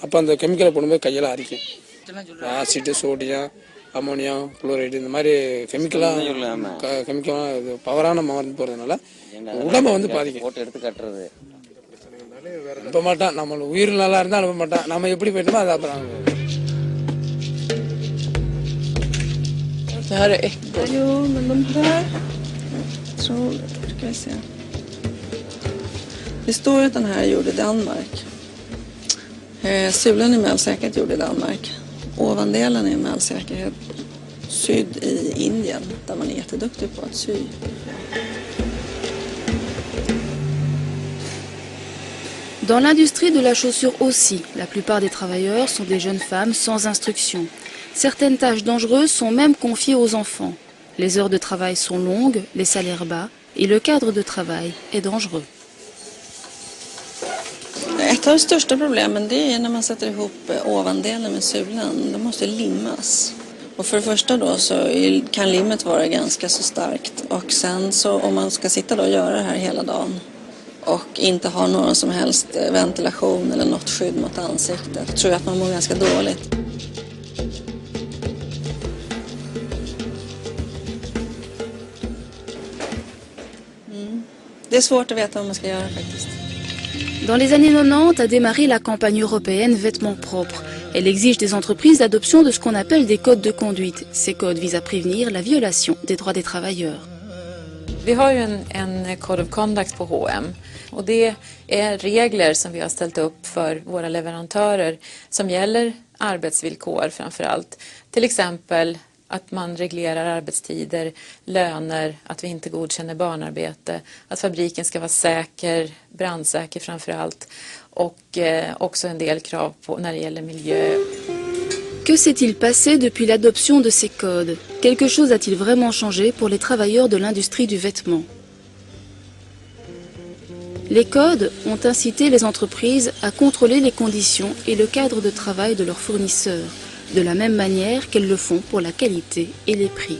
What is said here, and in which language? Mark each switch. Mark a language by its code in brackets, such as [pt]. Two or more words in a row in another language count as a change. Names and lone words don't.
[ta] அப்போ அந்த கெமிக்கலை போடும்போது கையெல்லாம் அரிக்கும். [en] acid, sodium, ammonium, chloride [ta] இந்த மாதிரி கெமிக்கல்லாம் இது பவரான மருந்து போகிறதுனால உடம்பை வந்து பாதிக்கும். போட்டு எடுத்து கட்டுறது அனுப்ப மாட்டான். நம்ம உயிர் நல்லா இருந்தால் அனுப்ப மாட்டான். நம்ம எப்படி போயிட்டோமோ அது அப்புறம். [sv] Det här är äckligt. Jo, men de här... Ska vi se. Det står ju att den här är gjord i Danmark. Sulan är med all säkerhet gjord i Danmark. Ovandelen är med all säkerhet sydd i Indien, där man är jätteduktig på att sy. [fr] Dans l'industrie de la chaussure aussi, la plupart des travailleurs sont des jeunes femmes sans instruction. Certaines tâches dangereuses sont même confiées aux enfants. Les heures de travail sont longues, les salaires bas et le cadre de travail est dangereux. [sv] Ett av de största problemen det är när man sätter ihop ovandelen med sulan. De måste limmas. Och för det första då så kan limmet vara ganska så starkt. Och sen så om man ska sitta då och göra det här hela dagen och inte ha någon som helst ventilation eller något skydd mot ansiktet, tror jag att man mår ganska dåligt. Det är svårt att veta vad man ska göra faktiskt. [fr] Dans les années 90 a démarré la campagne européenne Vêtements propres. Elle exige des entreprises l'adoption de ce qu'on appelle des codes de conduite. Ces codes visent à prévenir la violation des droits des travailleurs. [sv] Vi har ju en [en] Code of Conduct [sv] på H&M och det är regler som vi har ställt upp för våra leverantörer som gäller arbetsvillkor framför allt. Till exempel att man reglerar arbetstider, löner, att vi inte godkänner barnarbete, att fabriken ska vara säker, brandsäker framför allt och också en del krav på när det gäller miljö. [fr] Que s'est-il passé depuis l'adoption de ces codes? Quelque chose a-t-il vraiment changé pour les travailleurs de l'industrie du vêtement? Les codes ont incité les entreprises à contrôler les conditions et le cadre de travail de leurs fournisseurs, de la même manière qu'elles le font pour la qualité et les prix.